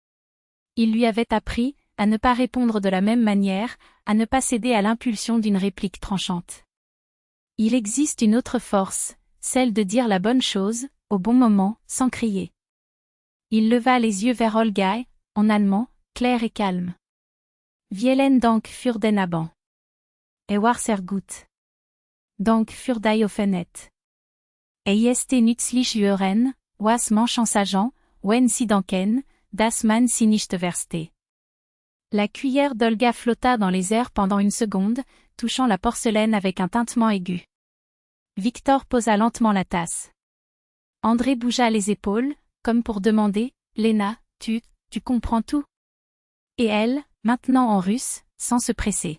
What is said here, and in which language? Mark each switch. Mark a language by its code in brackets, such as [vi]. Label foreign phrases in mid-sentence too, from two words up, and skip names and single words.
[fr] Il lui avait appris, à ne pas répondre de la même manière, à ne pas céder à l'impulsion d'une réplique tranchante. Il existe une autre force, celle de dire la bonne chose, au bon moment, sans crier. Il leva les yeux vers Olga, en allemand, clair et calme. [de] Vielen Dank für den Abend. War sehr gut. Dank für die Offenheit. Ist nützlich hören, was manchen sagen, wenn sie denken, dass man sie nicht versteht. [fr] La cuillère d'Olga flotta dans les airs pendant une seconde, touchant la porcelaine avec un tintement aigu. Victor posa lentement la tasse. André bougea les épaules, comme pour demander, Lena, tu comprends tout? Et elle, maintenant en russe, sans se presser.